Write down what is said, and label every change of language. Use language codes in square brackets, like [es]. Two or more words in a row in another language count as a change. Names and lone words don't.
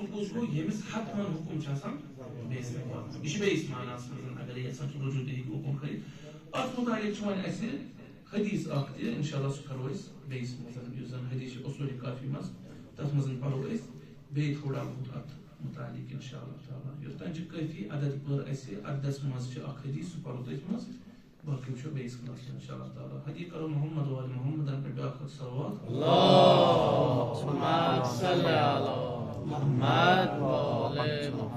[ks] کُس گوٚو ییٚمِس حتمن حُکُم چھُ آسان بیٚیِس تام واتناوُن یہِ چھُ بیٚیِس معناہس منٛز اگر یژھان چھُ رجوٗع تہِ ہیٚکہِ حُکُم کٔرِتھ اتھ مُتعلق چھُ وۄنۍ اَسہِ حدیث اکھ تہِ انشاءاللہ سُہ کرو أسۍ بیٚیِس منٛز یُس زن حدیث چھُ اصوٗلِ کافی منٛز تتھ منٛز پرو أسۍ بیٚیہِ تھوڑا بہت اتھ متعلق [ar] انشاءاللہ تعالیٰ [ks] یوٚتانۍ چھُ کٲفی عدد پٔر اَسہِ عددس منٛز چھُ اکھ حدیث سُہ پرو تٔتھۍ منٛز باقٕے وٕچھو بیٚیِس کلاسس منٛز [ar] انشاءاللہ تعالیٰ [ks] حدیث کرو محمد وآل محمدن پٮ۪ٹھ بیٛاکھ اکھ صلوات [ar] اللهم صل علی محمد و آل محمد